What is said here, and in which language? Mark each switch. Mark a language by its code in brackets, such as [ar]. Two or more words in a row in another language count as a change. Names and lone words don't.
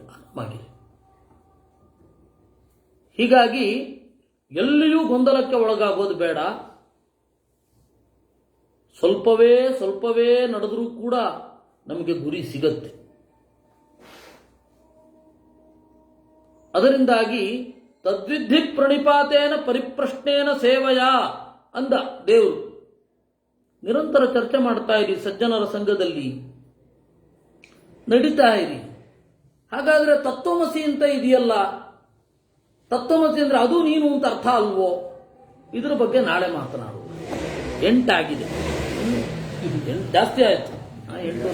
[kn] ಆರಾಮಾಗಿ. ಹೀಗಾಗಿ ಎಲ್ಲಿಯೂ ಗೊಂದಲಕ್ಕೆ ಒಳಗಾಗೋದು ಬೇಡ. ಸ್ವಲ್ಪವೇ ನಡೆದರೂ ಕೂಡ ನಮಗೆ ಗುರಿ ಸಿಗತ್ತೆ. [sa] ಅದರಿಂದಾಗಿ ತದ್ವಿಧಿ ಪ್ರಣಿಪಾತೇನ ಪರಿಪ್ರಶ್ನೇನ ಸೇವಯ [kn] ಅಂದ ದೇವರು. ನಿರಂತರ ಚರ್ಚೆ ಮಾಡ್ತಾ ಇರಿ, ಸಜ್ಜನರ ಸಂಘದಲ್ಲಿ ನಡೀತಾ ಇರಿ. ಹಾಗಾದ್ರೆ ತತ್ವಮಸಿ ಅಂತ ಇದೆಯಲ್ಲ, ತತ್ವಮಸಿ ಅಂದ್ರೆ ಅದು ನೀನು ಅಂತ ಅರ್ಥ ಅಲ್ವೋ? ಇದ್ರ ಬಗ್ಗೆ ನಾಳೆ ಮಾತನಾಡುವ. 8 ಆಗಿದೆ, 8 ಜಾಸ್ತಿ ಆಯ್ತು.